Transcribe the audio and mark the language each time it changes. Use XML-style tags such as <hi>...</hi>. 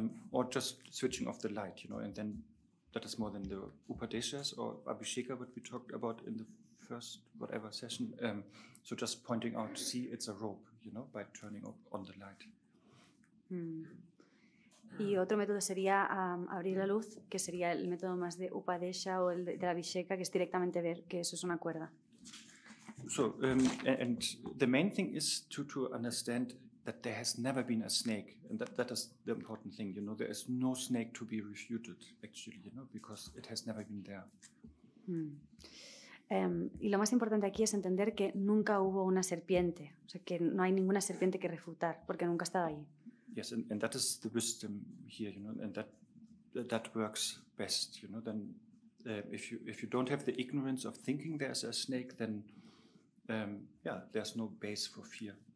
<en>Or just switching off the light, and then that is more than the Upadeshas or Abhisheka, what we talked about in the first whatever session. So just pointing out, see, it's a rope, by turning on the light.</en> <es>Y otro método sería abrir la luz, que sería el método más de Upadesha o el de la Abhisheka, que es directamente ver que eso es una cuerda.</es> <en>So, and the main thing is to understand that there has never been a snake, and that is the important thing, there is no snake to be refuted, actually, because it has never been there.</en> <es>Y lo más importante aquí es entender que nunca hubo una serpiente, o sea, que no hay ninguna serpiente que refutar, porque nunca ha estado ahí.</es> <en>Yes, and that is the wisdom here, and that works best, Then, if you don't have the ignorance of thinking there's a snake, then there's no base for fear.</en>